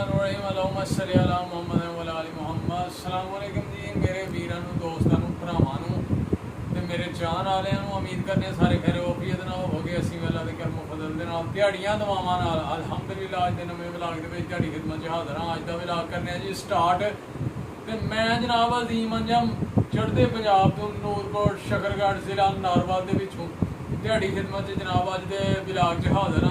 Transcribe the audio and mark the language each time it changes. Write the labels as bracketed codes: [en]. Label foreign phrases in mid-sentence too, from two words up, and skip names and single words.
[ar] رحيم اللهم صل على محمد وعلى آل محمد. السلام عليكم [pa] جی میرے ویراں نوں دوستاں نوں بھراواں نوں تے میرے چاہن والیاں نوں امید کرنے سارے خیر وفیت نال ہووو گے. اسیں اللہ دے کرم فضل دے نال دیہاڑیاں دعاواں نال الحمدللہ اج دے نویں ولاگ دے وچ تہاڈی خدمت چ حاضر ہاں. اج دا ولاگ کرنے جی سٹارٹ تے میں جناب عظیم انجم چڑھدے پنجاب تو نورکوٹ شکرگڑھ ضلع نارووال دے وچوں دیہاڑی خدمت چ جناب اج دے ولاگ چ حاضر ہاں.